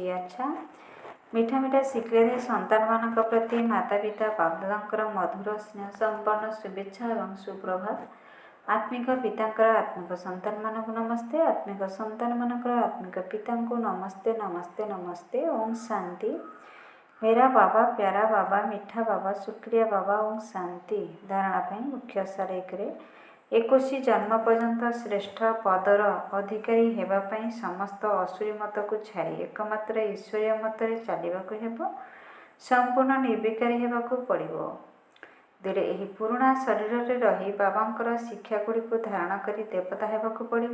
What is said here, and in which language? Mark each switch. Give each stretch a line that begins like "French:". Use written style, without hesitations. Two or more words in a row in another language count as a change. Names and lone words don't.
Odia: ଆଚ୍ଛା, ମିଠା ମିଠା ଶିଖିଲେ ଦେଇ ସନ୍ତାନମାନଙ୍କ ପ୍ରତି ମାତା ପିତା ବାପଦାଦାଙ୍କର ମଧୁର ସ୍ନେହ ସମ୍ପନ୍ନ ଶୁଭେଚ୍ଛା ଏବଂ ସୁପ୍ରଭାତ। ଆତ୍ମିକ ପିତାଙ୍କର ଆତ୍ମିକ ସନ୍ତାନମାନଙ୍କୁ ନମସ୍ତେ। ଆତ୍ମିକ ସନ୍ତାନମାନଙ୍କର ଆତ୍ମିକ ପିତାଙ୍କୁ ନମସ୍ତେ ନମସ୍ତେ ନମସ୍ତେ। ଓಂ ଶାନ୍ତି।
Hindi: मेरा बाबा, प्यारा बाबा, मीठा बाबा, शुक्रिया बाबा। ओं शांति।
Odia: धारणा ପାଇଁ ମୁଖ୍ୟ ସାର 1ରେ 21 ଜନ୍ମ ପର୍ଯ୍ୟନ୍ତ ଶ୍ରେଷ୍ଠ ପଦର ଅଧିକାରୀ ହେବା ପାଇଁ ସମସ୍ତ ଅସୁରୀ ମତକୁ ଛାଡ଼ି ଏକମାତ୍ର ଈଶ୍ୱରୀୟ ମତରେ ଚାଲିବାକୁ ହେବ। ସମ୍ପୂର୍ଣ୍ଣ ନିର୍ବିକାରୀ ହେବାକୁ ପଡ଼ିବ। 2ରେ ଏହି ପୁରୁଣା ଶରୀରରେ ରହି ବାବାଙ୍କର ଶିକ୍ଷାଗୁଡ଼ିକୁ ଧାରଣ କରି ଦେବତା ହେବାକୁ ପଡ଼ିବ।